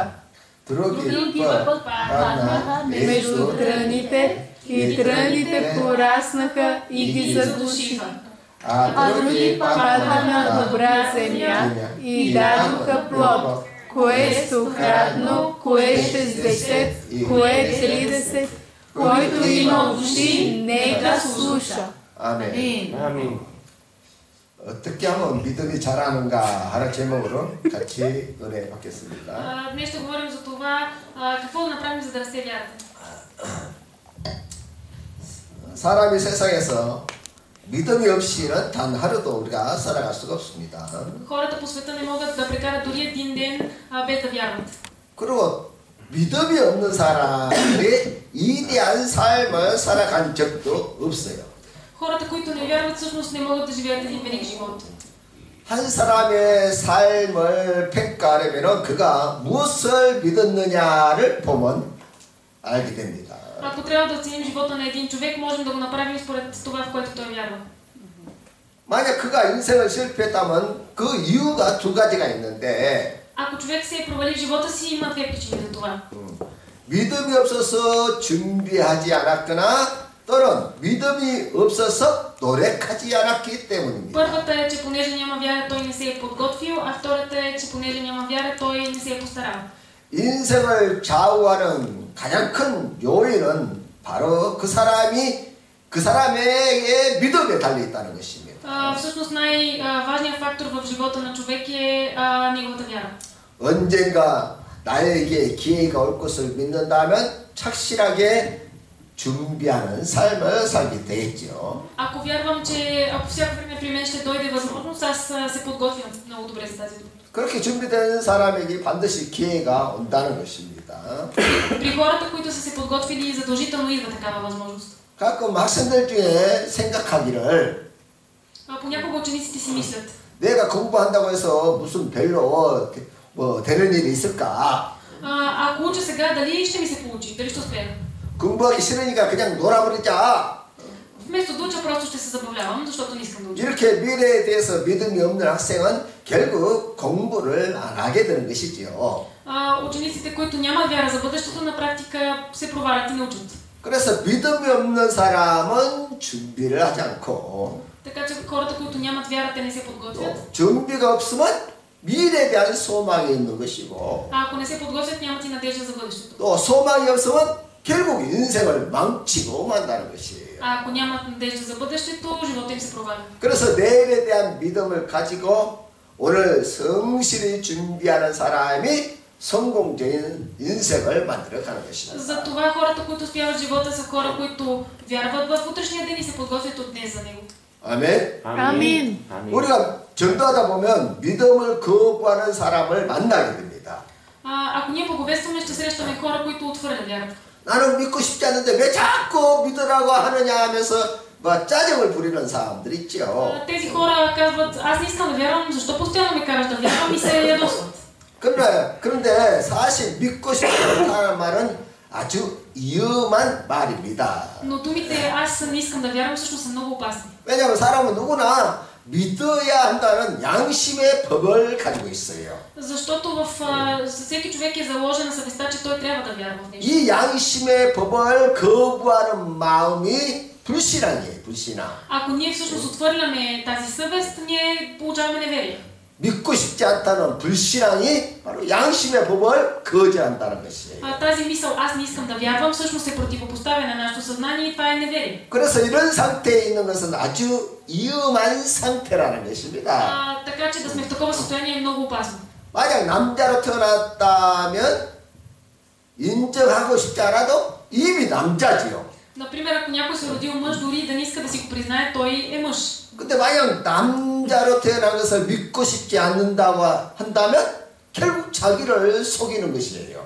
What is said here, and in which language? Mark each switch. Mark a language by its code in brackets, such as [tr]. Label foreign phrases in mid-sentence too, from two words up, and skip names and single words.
[bg] Други път паднаха между тръните, и тръните пораснаха и ги заглушиха. А други паднаха на добра земя и дадоха плод, кое стократно, кое 60, кое 30, който има уши, нека слуша. [ko] 아멘. 아멘. 어떻게 하면 믿음이 자라는가 하는 제목으로 같이 은혜 받겠습니다. [bg] Днес ще говорим за това какво да направим, за да расте вярата. [ko] 사람이 세상에서 믿음이 없이는 단 하루도 우리가 살아갈 수가 없습니다. [bg] Хората по света не могат да прекарат дори един ден без да вярват. [ko] 그리고 믿음이 없는 사람이 이대한 삶을 살아간 적도 없어요. [bg] Хората, които не вярват, всъщност не могат да живеят един велик живот. [ko] 한 사람의 삶을 평가하려면 그가 무엇을 믿었느냐를 보면 알게 됩니다. [bg] Ако трябва да оценим живота на един човек, можем да го направим според това, в което той вярва. [ko] 만약 그가 인생을 실패했다면 그 이유가 두 가지가 있는데 [bg] Ако човек се е провалил в живота си, има две причини за това. [ko] 믿음이 없어서 준비하지 않았거나 또는 믿음이 없어서 노력하지 않았기 때문입니다. [bg] Първата е, че понеже няма вяра, той не се е подготвил, а втората е, че понеже няма вяра, той не се е постарал. [ko] 인생을 좌우하는 가장 큰 요인은 바로 그 사람의 믿음에 달려 있다는 것입니다. [bg] Всъщност най-важният фактор в живота на човек е неговата вяра. [ko] 언젠가 나에게 기회가 올 것을 믿는다면 착실하게 준비하는 삶을 살게 되겠죠. [bg] Ако вярвам, че ако всяко време при мен ще дойде възможност, аз се подготвям много добре за тази дума. [ko] 그렇게 준비된 사람에게 반드시 기회가 온다는 것입니다. [bg] При хората, които са се подготвили, задължително идва такава възможност. [ko] 가끔 학생들 중에 생각하기를 [bg] понякога учениците си мислят: [ko] 내가 공부한다고 해서 무슨 별로 되는 일이 있을까? [bg] ако уча сега, дали ще ми се получи? Дали ще успея? [ko] 공부하기 싫으니까 그냥 놀아버리자. [bg] Вместо да уча, просто ще се забавлявам, защото не искам да уча. [ko] 이렇게 미래에 대해서 믿음이 없는 학생은 결국 공부를 안 하게 되는 것이지요. [bg] Учениците, които нямат вяра за бъдещето, на практика се провалят и не учат. [ko] 그래서 믿음이 없는 사람은 준비를 하지 않고 [bg] Така че хората, които нямат вяра, те не се подготвят. [ko] 준비가 없으면 미래에 대한 소망이 있는 것이고 [bg] ако не се подготвят, нямат и надежда за бъдещето. [ko] 또 소망이 없으면 결국 인생을 망치고 만다는 것이에요. [bg] ако нямат надежда за бъдещето, живота им се проваля. [ko] 그래서 내일에 대한 믿음을 가지고 오늘 성실히 준비하는 사람이 성공적인 인생을 만들어가는 것입니다. [bg] Затова хората, които успяват живота, са хора, които вярват в утрешния ден и се подготвят от днес за него. [ko] 아멘. 아멘. 우리가 전도하다 보면 믿음을 거부하는 사람을 만나게 됩니다. [bg] ако ние благовестваме, ще срещаме хора, които отхвърлят вярата. [ko] 나는 믿고 싶지 않은데 왜 자꾸 믿으라고 하느냐 하면서 짜증을 부리는 사람들 있죠. [bg] Тези хора казват: аз не искам да вярвам, защо постоянно ме караш да вярвам, и се ядосват. [ko] 그런데 사실 믿고 싶지 않다는 말은 아주 위험한 말입니다. [bg] Но думите "аз не искам да вярвам" всъщност са много опасни. [ko] 왜냐하면 사람은 누구나 믿어야 한다는 양심의 법을 가지고 있어요. [bg] Защото във всеки човек е заложена съвестта, че той трябва да вярва в нещо. [ko] 이 양심의 법을 거부하는 마음이 불신앙이에요, 불신앙. [bg] Ако ние всъщност отхвърляме тази съвест, ние получаваме неверие. [ko] 믿고 싶지 않다는 불신앙이 바로 양심의 법을 거절한다는 것이에요. [bg] Тази мисъл, аз не искам да вярвам, всъщност се противопоставя на нашето съзнание и това е неверие. [ko] 그래서 이런 상태에 있는 것은 아주 위험한 상태라는 것입니다. [bg] Така че да сме в такова състояние е много опасно. [ko] 만약 남자로 태어났다면 인정하고 싶지 않아도 이미 남자지요. [bg] Например, ако някой се родил мъж, дори да не иска да си го признае, той е мъж. [ko] 근데 만약 남자로 태어난 것을 믿고 싶지 않는다고 한다면 결국 자기를 속이는 것이에요.